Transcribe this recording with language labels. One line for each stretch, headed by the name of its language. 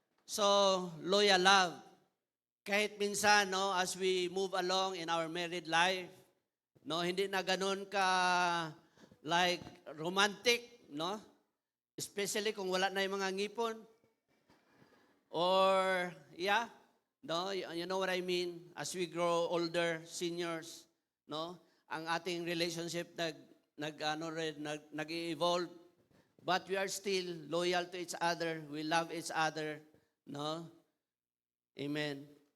English: So, loyal love.
Filipino: Kahit minsan,
English: no, as we move along in our married life, no,
Filipino: hindi na ganun ka
English: like romantic, no?
Filipino: Especially kung wala na yung mga ngipon.
English: Or, yeah, no, you know what I mean? As we grow older, seniors, no,
Filipino: ang ating relationship nag-evolve,
English: but we are still loyal to each other. We love each other, no? Amen.